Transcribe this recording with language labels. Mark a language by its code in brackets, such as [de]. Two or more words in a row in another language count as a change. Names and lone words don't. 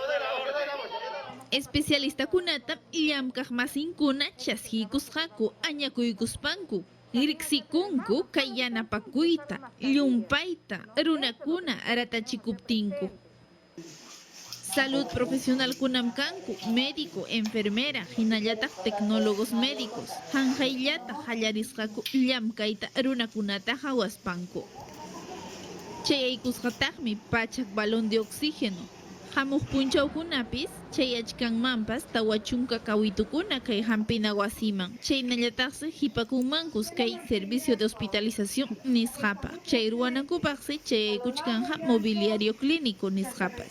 [qu] Especialistakunata llamkaq masinkuna chaskiykusqaku añakuykuspanku riqsikunku kay yanapakuyta llumpayta runakuna aratachikuptinku. [es] Salud profesional [qu] kunam kanku [es] médico, enfermera, [qu] hinallataq [es] tecnólogos médicos [qu] hanjayllata hallarisqaku llamkayta runakunata hawaspanku. Chayaykusqataqmi pachak [es] balón de oxígeno [qu] hamuq punchawkunapis chayachkanmanpas tawa chunka kawitukuna kay Hampina Wasiman chaynallataqsi hipakunmankus kay [es] servicio de hospitalización [qu] nisqapa chay ruwanankupaqsi chayaykuchkanja [es] mobiliario clínico [qu] nisqapas.